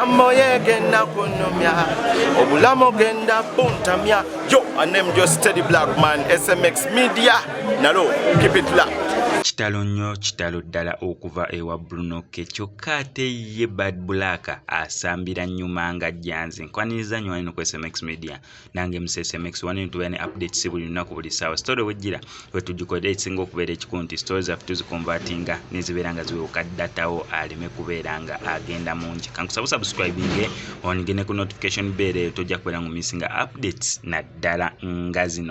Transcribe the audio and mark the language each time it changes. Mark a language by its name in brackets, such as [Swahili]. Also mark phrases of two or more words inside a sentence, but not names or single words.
[Ganda] moye genda kunomya obulamo genda puntamya. [English] Yo, I name just Steady Black Man, SMX Media. Nalo, keep it locked. [Ganda] Kitalo nnyo kitalo ddala okuva ewa Bruno kyokka ate ye Bad Black asambira nnyuma nga jjanzi nkwaniriza nnyo wano ku SMX Media nange muse SMX wano tuba ne updates buli lunaku buli ssaawa story wejjira wetugikodde ekisinga okubeera ekikulu nti stories zaffe tuzikonvatinga nezibeera nga ziweeka datawo aleme kubeera nga agenda mungi kankusaba subscribing onigene ku [English] notification bell [Ganda] eyo tojja kubeera ngumisinga updates naddala nga zino.